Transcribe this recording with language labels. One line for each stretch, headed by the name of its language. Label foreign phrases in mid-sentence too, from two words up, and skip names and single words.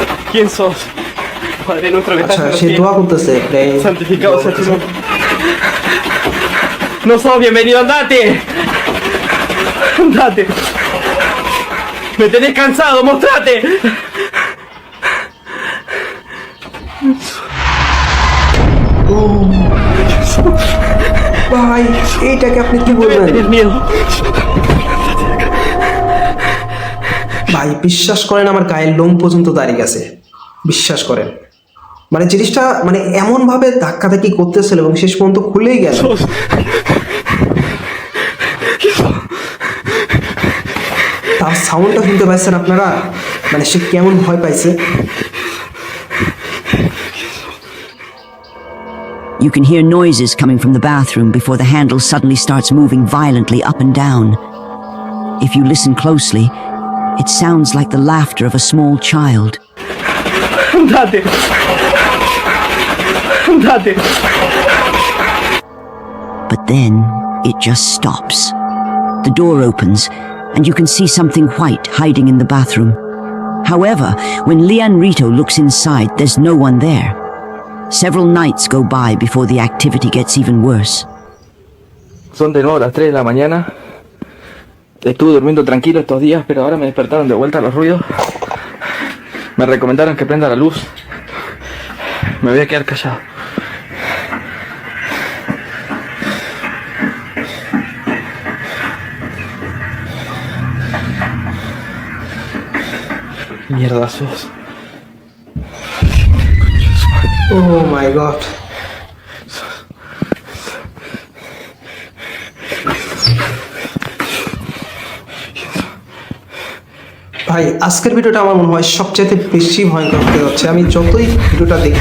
Spanish: ¿Quién sos? Padre nuestro que estás
Bangla: আচ্ছা
Spanish: en los
Bangla: সে
Spanish: cielos,
Bangla: দোয়া করতেছে
Spanish: santificado sea tu nombre. No sos bienvenido, andate. Andate. Me tenés cansado, mostrate.
Bangla: ভাই এইটাকে আপনি কি
Spanish: Me
Bangla: বলবেন
Spanish: tenés miedo.
Bangla: ভাই বিশ্বাস করেন আমার গায়ের লোম পর্যন্ত দাঁড়িয়ে গেছে বিশ্বাস করেন মানে জিনিসটা মানে এমন ভাবে ধাক্কাধাক্কি করতেছিল এবং শেষ পর্যন্ত খুলেই গেল তার সাউন্ডটা শুনতে পাচ্ছেন আপনারা মানে সে কেমন ভয় পাইছে
English: You can hear noises coming from the bathroom before the handle suddenly starts moving violently up and down. If you listen closely, it sounds like the laughter of a small child.
Spanish: Andate. Andate.
English: But then it just stops. The door opens, and you can see something white hiding in the bathroom. However, when Leon Rito looks inside, there's no one there. Several nights go by before the activity gets even worse.
Spanish: Son de nuevo las 3 de la mañana. Estuve durmiendo tranquilo estos días, pero ahora me despertaron de vuelta los ruidos. Me recomendaron que prenda la luz. Me voy a quedar callado. Mierda sos.
English: Oh my god.
Bangla: ভাই আজকের ভিডিওটা আমার মনে হয় সবচেয়ে বেশি ভয়ঙ্কর হতে যাচ্ছে আমি যতই ভিডিওটা দেখি